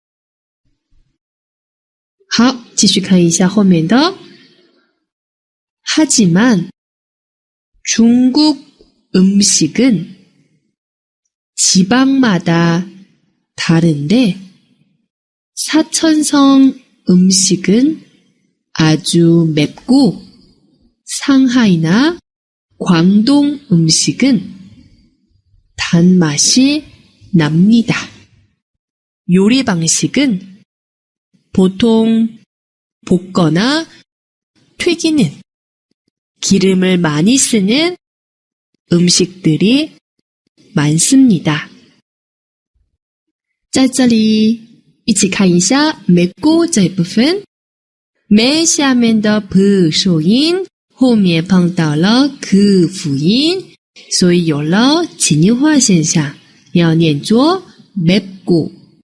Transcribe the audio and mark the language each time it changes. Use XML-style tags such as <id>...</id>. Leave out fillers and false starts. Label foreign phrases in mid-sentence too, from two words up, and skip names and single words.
<zh>好，继续看一下后面的。</zh> <ko>하지만 중국 음식은 지방마다 다른데 사천성 음식은 아주 맵고 상하이나 광동 음식은 단맛이 납니다. 요리 방식은 보통 볶거나 튀기는 기름을 많이 쓰는 음식들이 많습니다.</ko> <zh>在这里一起看一下맵고这一部分，매下面的不首音后面碰到了그辅音，所以有了紧音化现象，要念作맵고。</zh>